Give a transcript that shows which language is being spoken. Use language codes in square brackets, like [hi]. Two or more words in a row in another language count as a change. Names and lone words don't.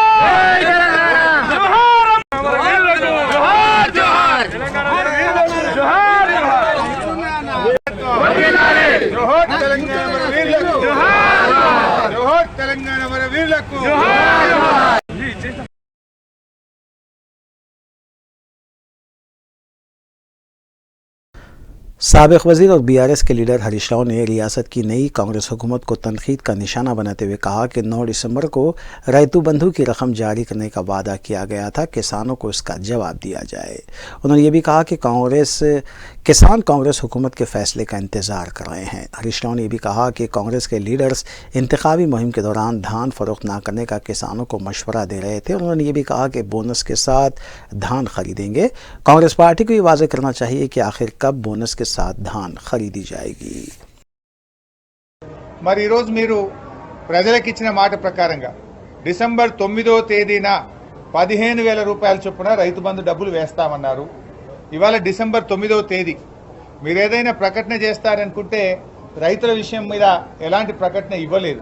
[te] తెలంగాణ మన వీరులకు [ur] سابق وزیر اور BRS کے لیڈر ہریش راؤ نے ریاست کی نئی کانگریس حکومت کو تنقید کا نشانہ بناتے ہوئے کہا کہ 9 دسمبر کو رعیتو بندھو کی رقم جاری کرنے کا وعدہ کیا گیا تھا، کسانوں کو اس کا جواب دیا جائے. انہوں نے یہ بھی کہا کہ کسان کانگریس حکومت کے فیصلے کا انتظار کر رہے ہیں. ہریش راؤ نے بھی کہا کہ کانگریس کے لیڈرز انتخابی مہم کے دوران دھان فروخت نہ کرنے کا کسانوں کو مشورہ دے رہے تھے. انہوں نے یہ بھی کہا کہ بونس کے ساتھ دھان خریدیں گے. کانگریس پارٹی کو یہ واضح کرنا چاہیے کہ آخر کب بونس کے ساتھ دھان خریدی جائے گی. [te] మరి ఈరోజు మీరు ప్రజలకు ఇచ్చిన మాట ప్రకారంగా డిసెంబర్ 9వ తేదీన 15,000 రూపాయల చొప్పున రైతు బంధు డబ్బులు వేస్తామన్నారు. ఇవాళ డిసెంబర్ 9వ తేదీ. మీరు ఏదైనా ప్రకటన చేస్తారనుకుంటే రైతుల విషయం మీద ఎలాంటి ప్రకటన ఇవ్వలేదు.